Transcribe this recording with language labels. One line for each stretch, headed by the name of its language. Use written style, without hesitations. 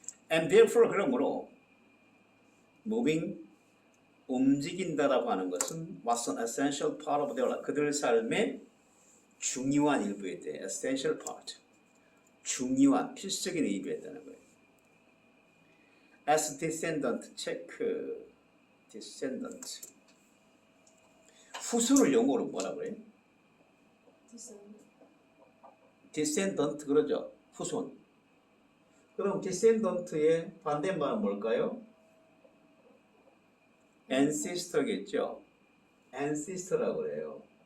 English: And therefore
Korean: 그러므로
English: moving
Korean: 움직인다라고 하는 것은
English: was an essential part of their life.
Korean: 그들 삶의 중요한 일부였대.
English: essential part.
Korean: 중요한 필수적인 일부였다는 거예요.
English: as descendant
Korean: 체크.
English: descendant.
Korean: 후손을 영어로 뭐라 그래요? descendant 그러죠. 후손. 그럼 descendant의 반대말은 뭘까요? ancestor겠죠. ancestor라고 그래요.